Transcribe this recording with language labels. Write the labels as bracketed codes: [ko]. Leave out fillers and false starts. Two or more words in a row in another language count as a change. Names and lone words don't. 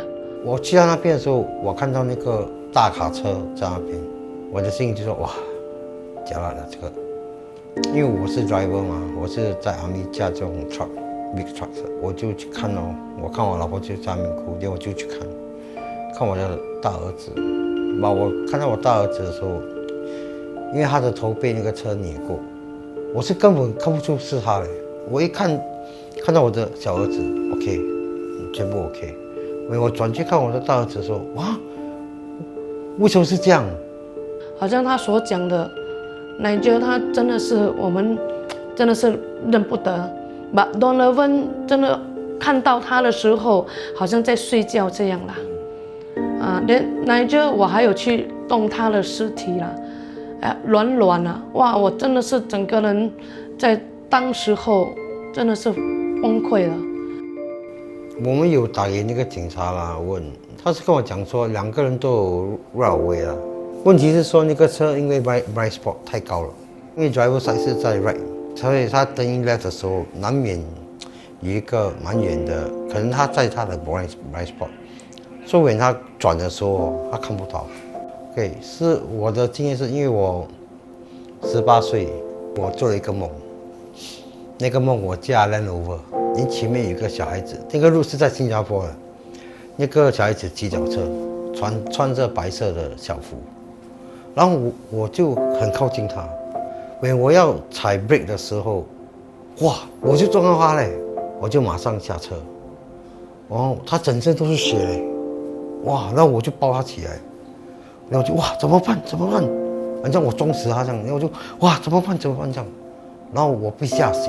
[zh] 我去到那邊的時候，我看到那個大卡車在那邊，我的心裡就說哇，假了這個，因為我是 driver 嘛，我是在 Army 駕這種 [en] big truck， [zh] 我就去看我看我老婆就在那邊哭，然後我就去看我的大兒子，我看到我大兒子的時候，因為他的頭被那個車碾過，我是根本看不出是他的，我一看到我的小兒子 ，OK， 全部 OK。我轉去看我的大兒子的時候，哇，為什麼是這樣？好像他所講的，Nigel他真的是我們真的是認不得。But Donovan 真的看到他的時候，好像在睡覺這樣啦。連 Nigel 我還有去動他的屍體啦，軟啊，哇，我真的是整個人在當時候真的是崩潰了。我們有打給那個警察啦，問他是跟我講說2個人都有 [en] right away [zh] 啦。問題是說那個車因為 [en] blind spot [zh] 太高了，因為 [en] driver side [zh] 是在 right， 所以他 [en] turning left [zh] 的時候難免有一個蠻遠的，可能他在他的 [en] blind spot， [zh] 所以他轉的時候他看不到。OK， 是我的經驗是因為我18歲，我做了一個夢，那個夢我駕 Land Rover。前面有一個小孩子，那個路是在新加坡的，那個小孩子騎腳車，穿着白色的校服，然後我就很靠近他，我要踩 brake 的時候，哇，我就撞到他嘞，我就馬上下車，然後他整身都是血嘞，哇，然後我就抱他起來，然後就哇怎麼辦，反正我撞死他這樣，然後我就哇怎麼辦這樣，然後我被嚇醒。